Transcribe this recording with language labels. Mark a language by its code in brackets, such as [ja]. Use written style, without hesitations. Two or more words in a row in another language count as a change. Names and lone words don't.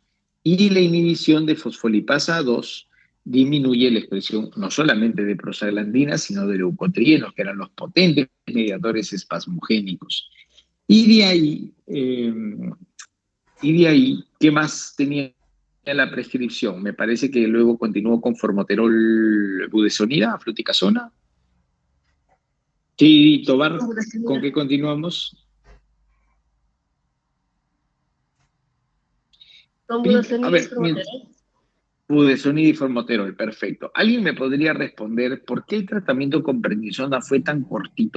[es] Y la inhibición de fosfolipasa 2 disminuye la expresión no solamente de prostaglandinas, sino de leucotrienos, que eran los potentes mediadores espasmogénicos. Y de ahí, ¿qué más tenía la prescripción? Me parece que luego continuó con formoterol budesonida, fluticasona. Sí, Tobar, ¿con qué continuamos? Con A budesonida y ver, formoterol. budesonida y formoterol, perfecto. ¿Alguien me podría responder por qué el tratamiento con prednisona fue tan cortito?